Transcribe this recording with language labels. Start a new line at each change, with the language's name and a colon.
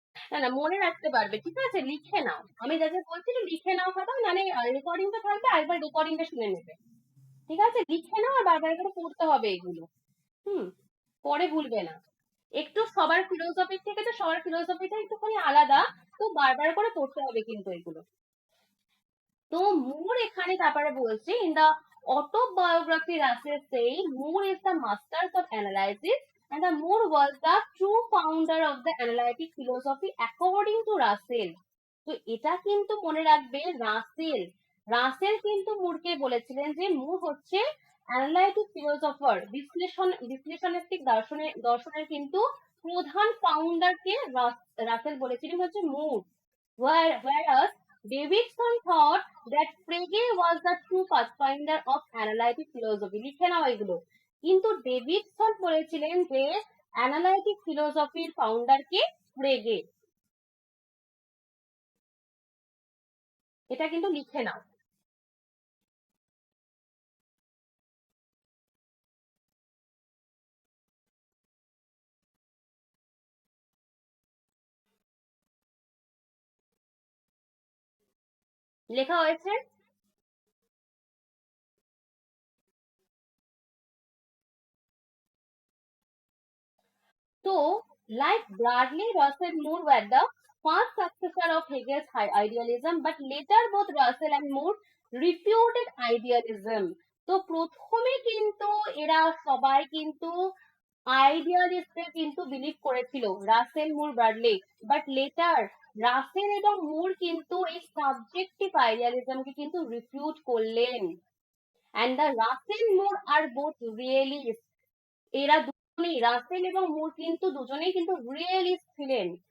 Bangla: না না মনে রাখতে পারবে, ঠিক আছে, লিখে নাও, আমি যা যা বলছি একটু লিখে নাও খাতা, মানে রেকর্ডিংটা থাকবে, আরেকবার রেকর্ডিংটা শুনে নেবে, ঠিক আছে, লিখে নাও, আর বারবার করে পড়তে হবে এগুলো। হুম, পরে ভুলবে না। একটু সবার ফিলোসফি থেকে তো সবার ফিলোসফিটা একটুখানি আলাদা, তো বারবার করে পড়তে হবে কিন্তু এগুলো। তো মোর এখানে তারপরে বলছে
English: In the autobiography, Russell saying Moore is the master of analysis and the Moore was the true founder of the analytic philosophy according to Russell.
Bangla: তো এটা কিন্তু মনে রাখবে, রাসেল কিন্তু মুরকে বলেছিলেন যে মুর হচ্ছে অ্যানালাইটিক ফিলোসফার, বিশ্লেষণাত্মক দর্শনের কিন্তু প্রধান ফাউন্ডারকে রাসেল বলেছিলেন হচ্ছে মুর।
English: Whereas Davidson thought that Frege was the true pathfinder of analytic philosophy.
Bangla: লিখে নাও এগুলো। কিন্তু ডেভিডসন বলেছিলেন যে অ্যানালাইটিক ফিলোসফির ফাউন্ডারকে ফ্রেগে। এটা কিন্তু লিখে নাও। লেখা হয়েছে?
English: তো like Bradley, Russell Moore were the first successor of Hegel's idealism, but later both Russell and Moore refuted idealism.
Bangla: তো প্রথমে কিন্তু এরা সবাই কিন্তু আইডিয়ালিস্টে কিন্তু বিলিভ করেছিল, রাসেল, মুর, ব্রাডলি,
English: but later
Bangla: রাসেল এবং মুর কিন্তু এই সাবজেক্টিভ আইডিয়ালিজমকে কিন্তু রিফিউট করলেন।
English: And the Russell Moore are both realist.
Bangla: এরা দুজনেই, রাসেল এবং মুর কিন্তু দুজনেই কিন্তু রিয়েলিস্ট ছিলেন।